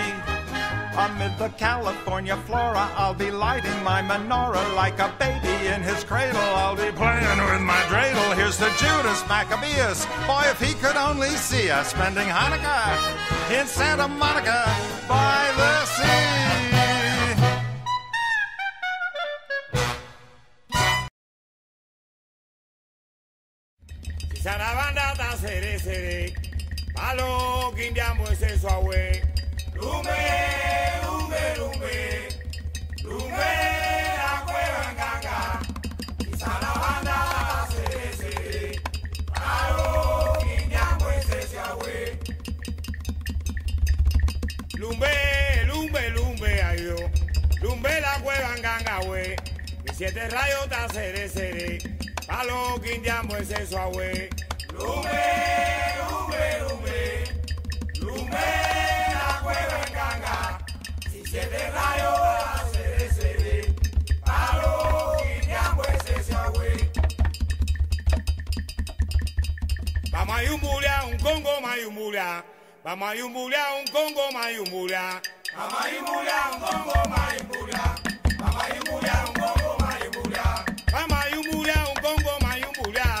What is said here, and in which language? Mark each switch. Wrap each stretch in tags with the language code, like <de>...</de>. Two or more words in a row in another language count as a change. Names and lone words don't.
<en>Amid the California flora, I'll be lighting my menorah like a baby in his cradle. I'll be playing with my dreidel. Here's the Judas Maccabeus. Boy, if he could only see us spending Hanukkah in Santa Monica by the sea.</en> <es>Si Sarabanda ta sere sere, Palo kindiamo ese suawe. Lumbe, lumbe, lumbe, lumbe la cueva nganga. Sarabanda ta sere sere, Palo kindiamo ese suawe. Lumbe, lumbe, lumbe ayo, lumbe la cueva nganga we. 7 rayos ta sere sere, Palo kindiamo ese suawe. Lumbe, lumbe, lumbe, lumbe. 7 rayos, sere, Palo, guiñamo ese agüe. Vamos a yumbulia, un congo mayumbulia. Vamos a yumbulia, un congo mayumbulia. Vamos a yumbulia, un congo mayumbulia. Vamos a yumbulia, un congo mayumbulia. Vamos a yumbulia, un congo mayumbulia.</es>